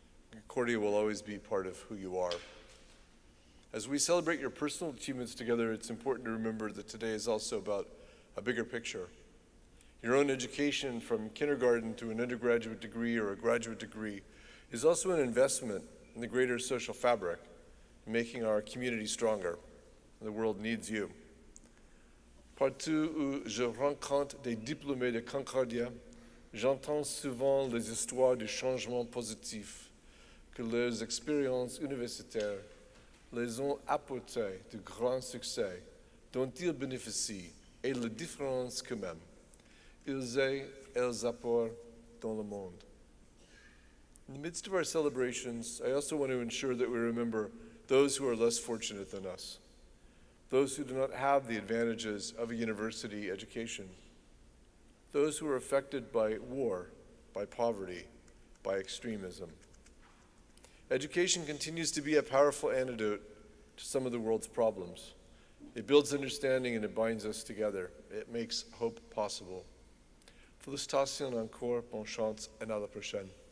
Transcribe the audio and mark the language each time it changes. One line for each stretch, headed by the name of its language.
English: Concordia will always be part of who you are. As we celebrate your personal achievements together, it's important to remember that today is also about a bigger picture. Your own education, from kindergarten to an undergraduate degree or a graduate degree, is also an investment in the greater social fabric, making our community stronger. The world needs you.
French: Partout où je rencontre des diplômés de Concordia, j'entends souvent les histoires de changements positifs que leurs expériences universitaires les ont apporté de grands succès dont ils bénéficient et la différence que même ils apportent dans le monde.
English: In the midst of our celebrations, I also want to ensure that we remember those who are less fortunate than us, those who do not have the advantages of a university education, those who are affected by war, by poverty, by extremism. Education continues to be a powerful antidote to some of the world's problems. It builds understanding and it binds us together. It makes hope possible.
French: Félicitations encore, bonne chance, et à la prochaine.